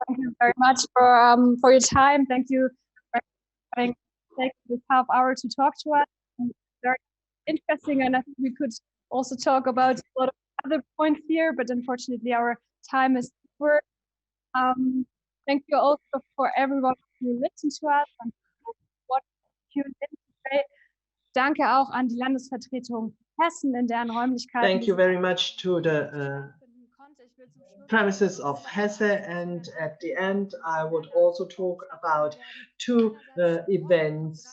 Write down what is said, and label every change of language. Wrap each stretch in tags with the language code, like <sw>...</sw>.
<en>Thank you very much for your time. Thank you for having taken this half hour to talk to us. Very interesting, and I think we could also talk about a lot of other points here, but unfortunately our time is over. Thank you also for everyone who listened to us and what tuned in today.</en> <de>Danke auch an die Landesvertretung Hessen in deren Räumlichkeiten.</de> <en>Thank you very much to the premises of Hesse, and at the end I would also talk about two events.</en>